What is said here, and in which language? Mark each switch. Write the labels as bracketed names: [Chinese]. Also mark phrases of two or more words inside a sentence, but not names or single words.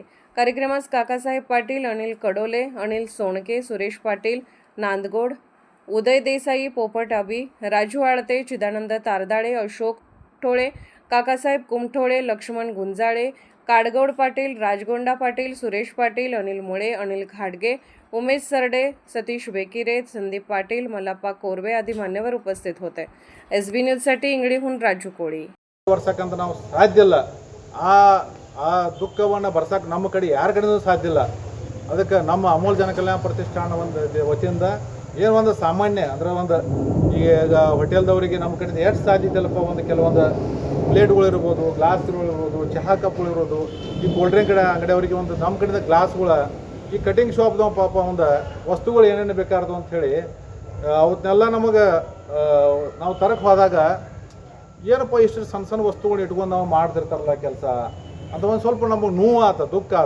[Marathi] कार्यक्रमास काकासाहेब पाटील, अनिल कडोले, अनिल सोनके, सुरेश पाटील नांदगोड, उदय देसाई, पोपट आबी, राजू आळते, चिदानंद तारदाळे, अशोक ठोळे, काकासाहेब कुमठोळे, लक्ष्मण गुंजाळे, काडगौड पाटील, राजगोंडा पाटील, सुरेश पाटील, अनिल मुळे, अनिल घाटगे, उमेश सरडे, सतीश बेकिरे, संदीप पाटील, मल्लाप्पा कोरबे आदी मान्यवर उपस्थित होते. SB न्यूजसाठी इंगळीहून राजू कोळी. [Kannada] ವರ್ಷಕ್ಕಂತ ನಾವು ಸಾಧ್ಯ ಇಲ್ಲ. ಆ ದುಃಖವನ್ನು ಬರ್ಸಕ್ಕೆ ನಮ್ಮ ಕಡೆ ಯಾರ ಕಡೆಯೂ ಸಾಧ್ಯ ಇಲ್ಲ. ಅದಕ್ಕೆ ನಮ್ಮ ಅಮೋಲ್ ಜನಕಲ್ಯಾಣ ಪ್ರತಿಷ್ಠಾನ ವತಿಯಿಂದ ಏನು ಒಂದು ಸಾಮಾನ್ಯ ಅಂದರೆ ಒಂದು ಈಗ ಹೋಟೆಲ್ದವರಿಗೆ ನಮ್ಮ ಕಡೆಯಿಂದ ಎಷ್ಟು ಸಾಧ್ಯ ಇಲ್ಲಪ್ಪ, ಒಂದು ಕೆಲವೊಂದು ಪ್ಲೇಟ್ಗಳು ಇರ್ಬೋದು, ಗ್ಲಾಸ್ಗಳು ಇರ್ಬೋದು, ಚಹಾ ಕಪ್ಗಳು ಇರ್ಬೋದು, ಈ [English] cold drink [Kannada] ಅಂಗಡಿಯವರಿಗೆ ಒಂದು ನಮ್ಮ ಕಡೆಯಿಂದ ಗ್ಲಾಸ್ಗಳು, ಈ ಕಟಿಂಗ್ ಶಾಪ್ದವ ಪಾಪ ಒಂದು ವಸ್ತುಗಳು ಏನೇನು ಬೇಕಾರ್ದು ಅಂಥೇಳಿ ಅವನ್ನೆಲ್ಲ ನಮಗೆ ನಾವು ತರಕ್ಕೆ ಹೋದಾಗ ಏನಪ್ಪ ಇಷ್ಟು ಸಣ್ಣ ಸಣ್ಣ ವಸ್ತುಗಳು ಇಟ್ಕೊಂಡು ನಾವು ಮಾಡ್ತಿರ್ತಾರಲ್ಲ ಕೆಲಸ ಅಂತ ಒಂದು ಸ್ವಲ್ಪ ನಮಗೆ ನೋವು ಆತ, ದುಃಖ ಆತ.